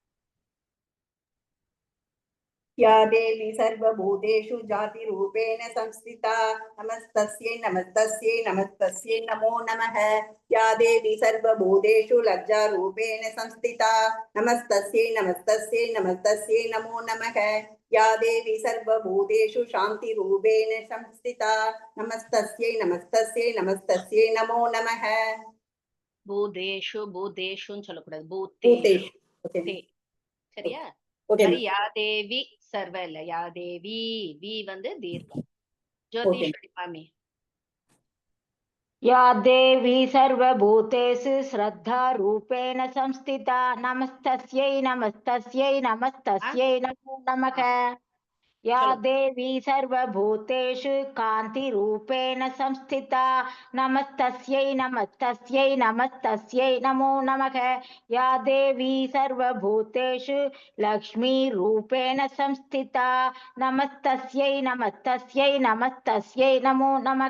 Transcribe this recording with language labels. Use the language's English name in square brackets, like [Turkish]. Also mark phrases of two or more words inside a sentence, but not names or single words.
[Sanskrit] या देवी सर्वभूतेषु जातिरूपेण संस्थिता नमस्तस्यै नमस्तस्यै नमस्तस्यै नमो नमः या देवी सर्वभूतेषु लज्जारूपेण संस्थिता नमस्तस्यै नमस्तस्यै नमस्तस्यै नमो नमः या देवी सर्वभूतेषु शान्तिरूपेण संस्थिता नमस्तस्यै नमस्तस्यै नमस्तस्यै नमो नमः [Tamil] பூதேஷு பூதேஷுன்னு சொல்லக்கூடாது பூத்தேஷு சரியா மாதிரி [Sanskrit] या देवी सर्व [Tamil] இல்ல [Sanskrit] या देवी [Tamil] வி வந்து தீர்க்கம் ஜோதிஷ்வரி மாமி [Sanskrit] या देवी सर्वभूतेषु श्रद्धारूपेण संस्थिता नमस्तस्यै नमस्तस्यै नमस्तस्यै नमो नमः या देवी सर्वभूतेषु कान्तिरूपेण संस्थिता नमस्तस्यै नमस्तस्यै नमस्तस्यै नमो नमः या देवी सर्वभूतेषु लक्ष्मीरूपेण संस्थिता नमस्तस्यै नमस्तस्यै नमस्तस्यै नमो नमः